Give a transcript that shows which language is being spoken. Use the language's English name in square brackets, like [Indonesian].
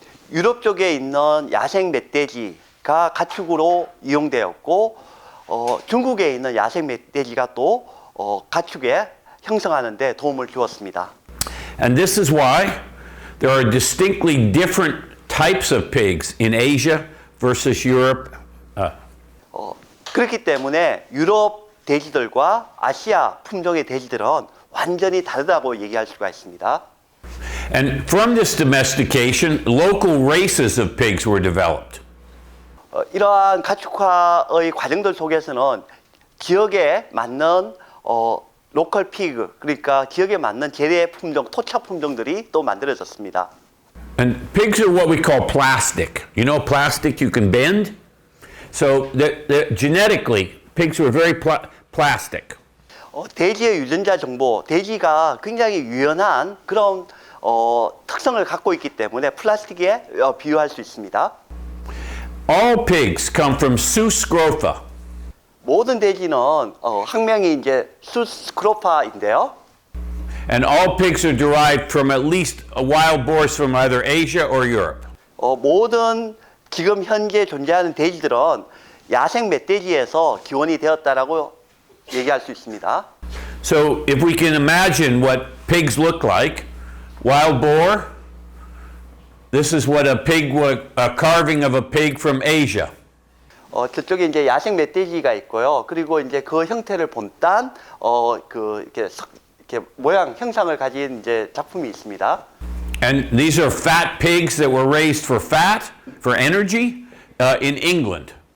[Korean] 유럽 쪽에 있는 야생 멧돼지가 가축으로 이용되었고 중국에 있는 야생 멧돼지가 또 가축에 형성하는 데 도움을 주었습니다. [English] And this is why there are distinctly different types of pigs in Asia versus Europe. [Korean] 그렇기 때문에 유럽 돼지들과 아시아 품종의 돼지들은 완전히 다르다고 얘기할 수가 있습니다. [English] And from this domestication, local races of pigs were developed. [Korean] 이러한 가축화의 과정들 속에서는 지역에 맞는 로컬 피그, 그러니까 지역에 맞는 재래 품종, 토착 품종들이 또 만들어졌습니다. [English] And pigs are what we call plastic. You know plastic you can bend? So genetically, pigs were very plastic. [Korean] 돼지의 유전자 정보, 돼지가 굉장히 유연한 그런 특성을 갖고 있기 때문에 플라스틱에 비유할 수 있습니다. [English] All pigs come from Sus scrofa. [Korean] 모든 돼지는 학명이 이제 수스 스크로파인데요. [English] And all pigs are derived from at least wild boars from either Asia or Europe. [Korean] 모든 지금 현재 존재하는 돼지들은 야생 멧돼지에서 기원이 되었다라고 얘기할 수 있습니다. [English] So if we can imagine what pigs look like, wild boar, this is what a carving of a pig from Asia. [Korean] 저쪽에 이제 야생 멧돼지가 있고요. 그리고 이제 그 형태를 본딴 이렇게 모양 형상을 가진 이제 작품이 있습니다. [English] And these are fat pigs that were raised for fat, for energy, in England.